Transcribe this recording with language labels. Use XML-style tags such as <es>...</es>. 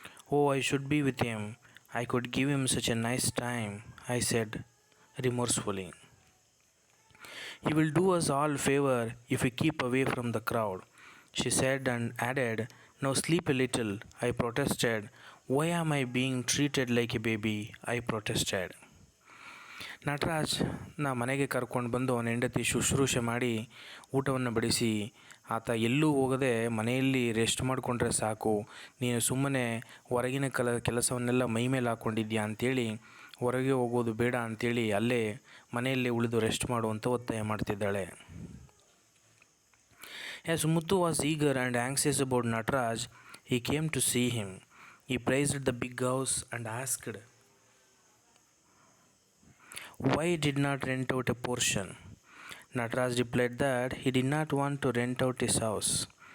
<en>Oh, I should be with him. I could give him such a nice time, I said remorsefully. He will do us all a favor if we keep away from the crowd, she said and added, now sleep a little. I protested. Why am I being treated like a baby? I protested.</en> <kn>Nataraj ಮನೆಗೆ ಕರ್ಕೊಂಡು ಬಂದು ಅವನ ಹೆಂಡತಿ ಶುಶ್ರೂಷೆ ಮಾಡಿ ಊಟವನ್ನು ಬಡಿಸಿ, ಆತ ಎಲ್ಲೂ ಹೋಗದೆ ಮನೆಯಲ್ಲಿ ರೆಸ್ಟ್ ಮಾಡಿಕೊಂಡ್ರೆ ಸಾಕು, ನೀನು ಸುಮ್ಮನೆ ಹೊರಗಿನ ಕೆಲಸವನ್ನೆಲ್ಲ ಮೈ ಮೇಲೆ ಹಾಕ್ಕೊಂಡಿದ್ಯಾ ಅಂಥೇಳಿ, ಹೊರಗೆ ಹೋಗೋದು ಬೇಡ ಅಂಥೇಳಿ ಅಲ್ಲೇ ಮನೆಯಲ್ಲೇ ಉಳಿದು ರೆಸ್ಟ್ ಮಾಡುವಂಥ ಒತ್ತಾಯ ಮಾಡ್ತಿದ್ದಾಳೆ.</kn> <en>As Muthu was eager and anxious about Nataraj, he came to see him. He praised the big house and asked why he did not rent out a portion. Nataraj replied that he did not want to rent out his house.</en>